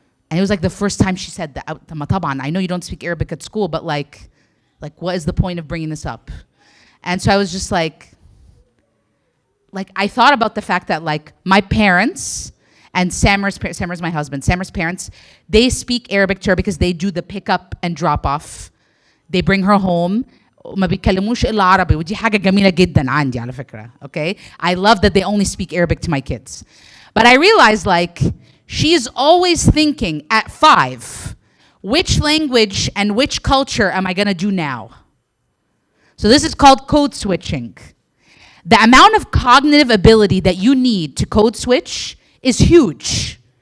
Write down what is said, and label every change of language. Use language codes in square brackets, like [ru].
[en] And it was like the first time she said that. I know you don't speak Arabic at school, but like what is the point of bringing this up? And so I was just like I thought about the fact that like my parents and Samer's my husband, Samer's parents, they speak Arabic to her because they do the pick up and drop off. They bring her home. [ar] ما بيتكلموش إلا عربي، ودي حاجة جميلة جدا عندي على فكرة. [en] Okay? I love that they only speak Arabic to my kids. But I realized like she's always thinking at 5, which language and which culture am I gonna do now? So this is called code switching. The amount of cognitive ability that you need to code switch is huge.